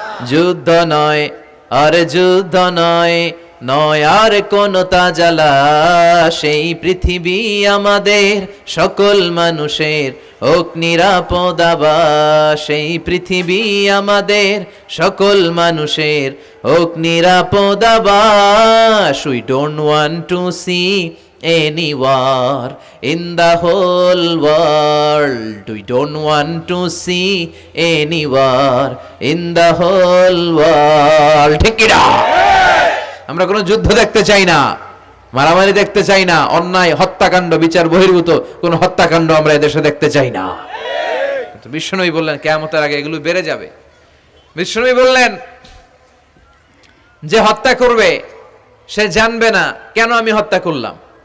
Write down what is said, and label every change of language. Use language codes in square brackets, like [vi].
[bn] যুদ্ধ নয়, আরে যুদ্ধ নয়, নয় আর কোন তাজালা, সেই পৃথিবী আমাদের সকল মানুষের হোক নিরাপদ আবাস, সেই পৃথিবী আমাদের সকল মানুষের হোক নিরাপদ আবাস। [en] We don't want to see any war in the whole world. We don't want to see any war in the whole world. [bn] ঠিক কি না? আমরা কোনো যুদ্ধ দেখতে চাই না, মারামারি দেখতে চাই না, অন্যায় হত্যাকাণ্ড বিচার বহির্ভূত কোন হত্যাকাণ্ড আমরা এদেশে দেখতে চাই না। কিন্তু বিশ্বনবী বললেন কিয়ামতের আগে এগুলো বেড়ে যাবে। বিশ্বনবী বললেন যে হত্যা করবে সে জানবে না কেন আমি হত্যা করলাম।